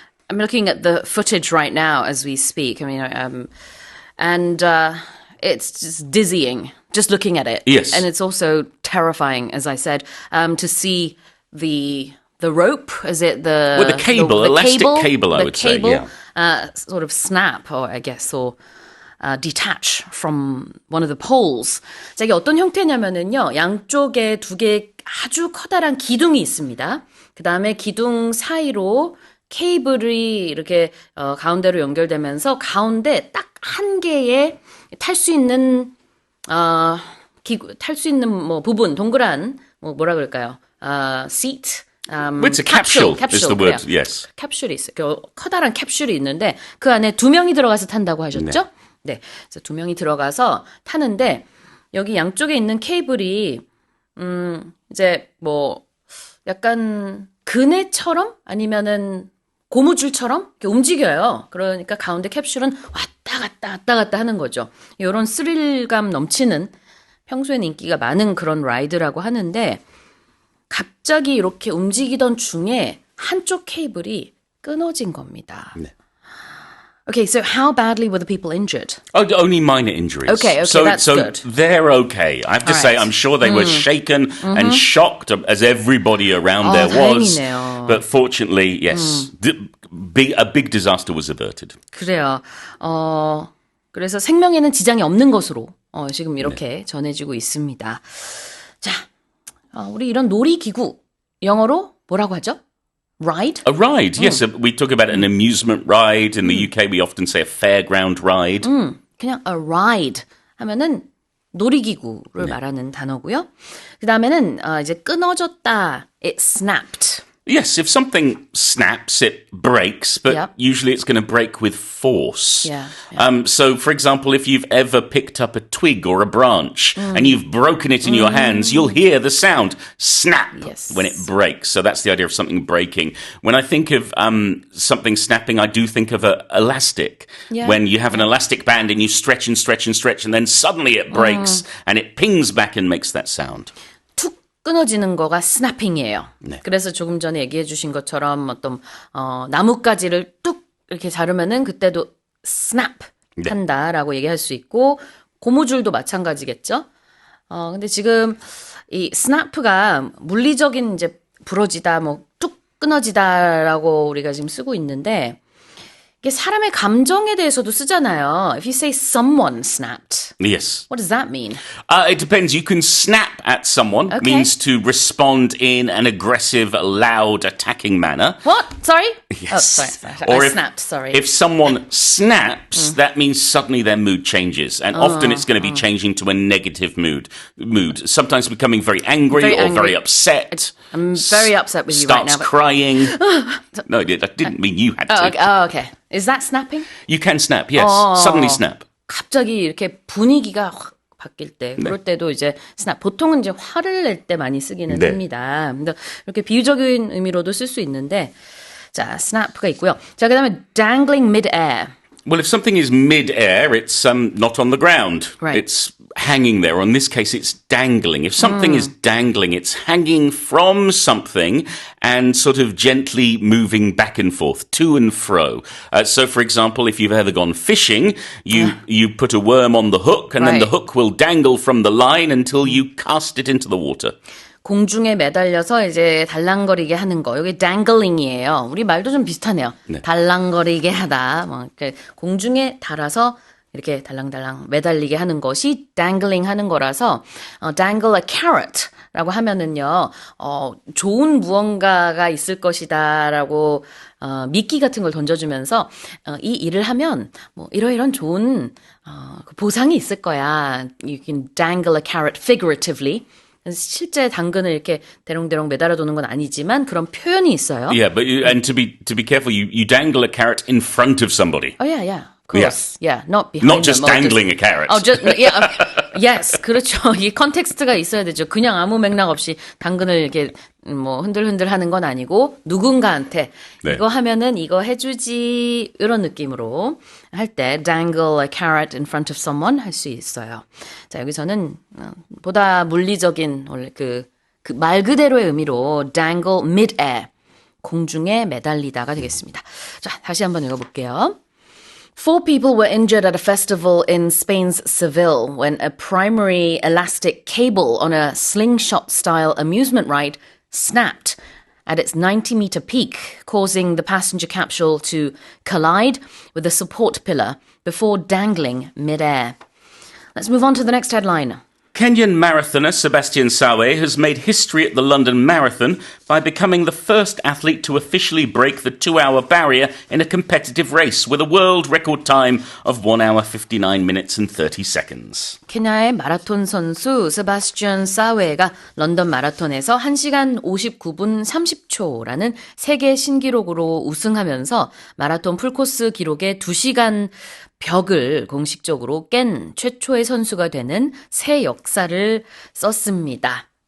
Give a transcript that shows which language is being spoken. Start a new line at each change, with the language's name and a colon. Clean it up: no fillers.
English: I'm looking at the footage right now as we speak. I mean, and it's just dizzying just looking at it. Yes. And it's also terrifying, as I said, to see the rope. Is it the cable, elastic cable, I would say, yeah. Sort of snap, or I guess, or detach from one of the poles.
Korean: 자, 이게 어떤 형태냐면은요, 양쪽에 2개의 아주 커다란 기둥이 있습니다. 그 다음에 기둥 사이로 케이블이 이렇게 가운데로 연결되면서 가운데 딱 한 개의 탈 수 있는 탈 수 있는 뭐 부분 동그란 뭐라 그럴까요?
English: seat. It's a capsule is the word.
Korean: 그래요.
English: Yes.
Korean: 캡슐이 있어요. 커다란 캡슐이 있는데 그 안에 2명이 들어가서 탄다고 하셨죠? 네. 그래서 2명이 들어가서 타는데 여기 양쪽에 있는 케이블이 이제 뭐 약간 그네처럼 아니면은 고무줄처럼 이렇게 움직여요. 그러니까 가운데 캡슐은 왔다 갔다 하는 거죠. 이런 스릴감 넘치는 평소에는 인기가 많은 그런 라이드라고 하는데 갑자기 이렇게 움직이던 중에 한쪽 케이블이 끊어진 겁니다. 네.
English: Okay, so how badly were the people injured? Oh, only minor injuries. Okay, that's good. They're okay. I have to say, I'm sure they were shaken and shocked as everybody around there was.
Korean: 다행이네요.
English: But fortunately, yes, a big disaster was averted.
Korean: 그래요. 그래서 생명에는 지장이 없는 것으로 지금 이렇게 전해지고 있습니다. 자, 우리 이런 놀이기구 영어로 뭐라고 하죠?
English: Ride? A ride, yes. We talk about an amusement ride. In the UK, we often say a fairground ride.
Korean: 그냥
English: a ride
Korean: 하면은 놀이기구를 말하는 단어고요. 그 다음에는 이제 끊어졌다.
English: It snapped. Yes, if something snaps, it breaks, but usually it's going to break with force. Yeah. So, for example, if you've ever picked up a twig or a branch and you've broken it in your hands, you'll hear the sound snap when it breaks. So that's the idea of something breaking. When I think of something snapping, I do think of an elastic. Yeah. When you have an elastic band and you stretch and stretch and stretch, and then suddenly it breaks and it pings back and makes that sound.
Korean: 끊어지는 거가 스나핑이에요. 네. 그래서 조금 전에 얘기해 주신 것처럼 어떤 나뭇가지를 뚝 이렇게 자르면은 그때도 스냅 한다라고 얘기할 수 있고 고무줄도 마찬가지겠죠. 근데 지금 이 스냅가 물리적인 이제 부러지다 뭐 뚝 끊어지다라고 우리가 지금 쓰고 있는데 이게 사람의 감정에 대해서도 쓰잖아요.
English: If you say someone snapped, Yes. what does that mean? It depends. You can snap at someone, means to respond in an aggressive, loud, attacking manner. What? Sorry? Yes. Oh, sorry. Or I snapped, sorry. If someone snaps, that means suddenly their mood changes. And often it's going to be changing to a negative mood. Sometimes becoming very angry or very upset. I'm very upset with you right now. Starts crying. No, I didn't mean you had to. Okay. Is that snapping? You can snap, yes. Suddenly snap.
Korean: 갑자기 이렇게 분위기가 확 바뀔 때, 그럴 때도 이제 snap. 보통은 이제 화를 낼 때 많이 쓰기는 씁니다. 근데 이렇게 비유적인 의미로도 쓸 수 있는데, 자, snap가 있고요. 자, 그다음에
English: dangling mid-air. Well, if something is mid-air, it's not on the ground. Right. It's hanging there. Or in this case, it's dangling. If something is dangling, it's hanging from something and sort of gently moving back and forth, to and fro. So, for example, if you've ever gone fishing, you put a worm on the hook, and then the hook will dangle from the line until you cast it into the water.
Korean: 공중에 매달려서 이제 달랑거리게 하는 거. 여기 dangling이에요. 우리 말도 좀 비슷하네요. 네. 달랑거리게 하다. 뭐 공중에 달아서 이렇게 달랑달랑 매달리게 하는 것이 dangling 하는 거라서
English: dangle a carrot
Korean: 라고 하면은요. 좋은 무언가가 있을 것이다라고 미끼 같은 걸 던져주면서 이 일을 하면 뭐 이러이런 좋은 보상이 있을 거야.
English: You can dangle a carrot figuratively.
Korean: 실제 당근을 이렇게 대롱대롱 매달아두는 건 아니지만 그런 표현이 있어요.
English: Yeah, but and to be careful, you dangle a carrot in front of somebody. Oh yeah. Of course. Yeah, not behind Not just them. dangling a carrot. Yes,
Korean: 그렇죠. 이 컨텍스트가 있어야 되죠. 그냥 아무 맥락 없이 당근을 이렇게 뭐 흔들흔들 하는 건 아니고 누군가한테 이거 하면은 이거 해주지 이런 느낌으로 할 때
English: dangle a carrot in front of someone
Korean: 할 수 있어요. 자, 여기서는 보다 물리적인 원래 그 말 그대로의 의미로
English: dangle mid-air
Korean: 공중에 매달리다가 되겠습니다. 자, 다시 한번 읽어볼게요.
English: 4 people were injured at a festival in Spain's Seville when a primary elastic cable on a slingshot-style amusement ride snapped at its 90-meter peak, causing the passenger capsule to collide with a support pillar before dangling mid-air. Let's move on to the next headline. Kenyan marathoner Sebastian Sawe has made history at the London Marathon by becoming the first athlete to officially break the 2-hour barrier in a competitive race with a world record time of 1 hour 59 minutes and 30 seconds.
Korean: 케냐의 마라톤 선수 세바스찬 사웨가 런던 마라톤에서 1시간 59분 30초라는 세계 신기록으로 우승하면서 마라톤 풀코스 기록의 2시간 벽을 공식적으로 깬 최초의 선수가 되는 새 역사를 썼습니다.